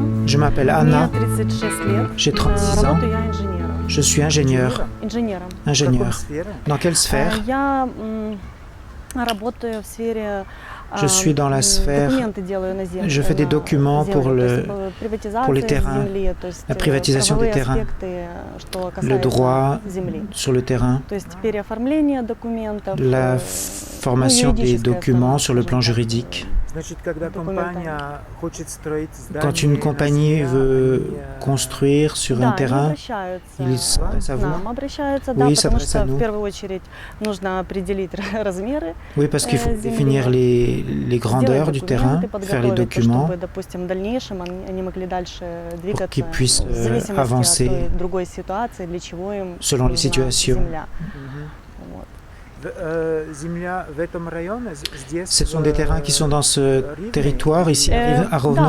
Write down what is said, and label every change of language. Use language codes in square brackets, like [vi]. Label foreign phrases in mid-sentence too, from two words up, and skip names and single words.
[fr] Je m'appelle [ru] Мне [fr] Anna, [ru] 36 лет. [fr] j'ai 36 ans, [ru] Работаю я инженером. [fr] je suis ingénieur. [ru] Инженером. [fr] Ingénieur. Dans quelle sphère? [ru] Я работаю в сфере [fr] Je suis dans la sphère, [ru] документы делаю на землю. [fr] je fais des documents pour les [ru] приватизация [fr] terrains, [ru] земли, то есть [fr] la privatisation des [ru] правовые [fr] terrains, [ru] аспекты, что [fr] le [ru] касается [fr] droit [ru] земли. [fr] sur le terrain, [ru] То есть переоформление документов, [fr] la formation des documents sur le plan juridique. Quand une compagnie veut construire sur un terrain, il s'adresse à vous. Oui, il s'adresse à nous. [ru] В первую очередь нужно определить размеры. [fr] Oui, parce qu'il faut définir les grandeurs du terrain, faire les documents pour qu'ils puissent avancer selon les situations. Ce sont des terrains qui sont dans ce territoire ici à Rovno.